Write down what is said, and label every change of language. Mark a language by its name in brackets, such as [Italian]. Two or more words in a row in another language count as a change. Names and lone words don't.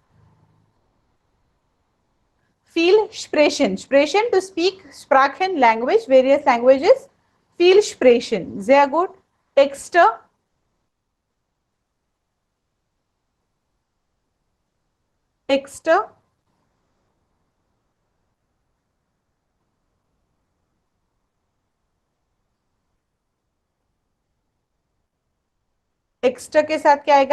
[German] Viel sprechen. Sprechen, [English] to speak. Sprachen, language, various languages. [German] Viel sprechen. Sehr gut. Texte. Texte. [Hindi] टेक्स्ट के साथ क्या आएगा?